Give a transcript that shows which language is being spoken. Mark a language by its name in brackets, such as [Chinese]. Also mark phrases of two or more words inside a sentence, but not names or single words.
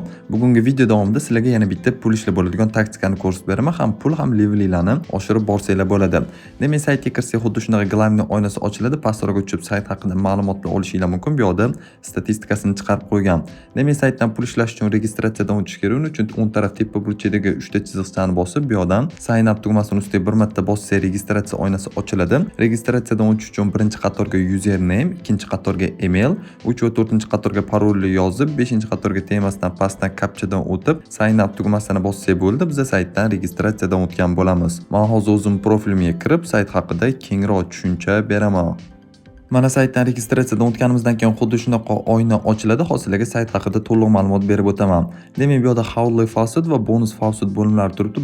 [Uzbek] Bugungi video davomida sizlarga yana bitta pul ishlab bo'ladigan taktikani ko'rsatib beraman, ham pul ham levelinglarni oshirib borsanglar bo'ladi. Demak, saytga kirsak, xuddi shunaqa glavniy oynasi ochiladi. Pastroqqa o'chib sayt haqida ma'lumotlar olishinglar mumkin. Bu yerda statistikasini chiqarib qo'ygan. Demak, saytdan pul ishlash uchun registratsiyadan o'tish kerak. Uning uchun o'ng taraf tepa burchagidagi 3 ta chiziqchani bosib, bu yerdan [English] sign up [Uzbek] tugmasini ustiga bir marta bossangiz registratsiya oynasi ochiladi. Registratsiyadan o'tish uchun birinchi qatorga username, ikkinchi qatorga email, 3 va 4-chi qatorga parolni yozib, 5-chi qatorga temasdan pastdan kapchadan o'tib, [English] sign up [Uzbek] tugmasini bossak bo'ldi. Biz saytdan registratsiyadan o'tgan bo'lamiz. Men hozir o'zim profilimga kirib, sayt haqida kengroq tushuncha beraman. Mana saytdan registratsiyadan o'tganimizdan keyin xuddi shunaqa oyna ochiladi. Hozirlarga sayt haqida to'liq ma'lumot berib o'taman. Demak, bu yerda Howley Faucet va Bonus Faucet bo'limlari turibdi.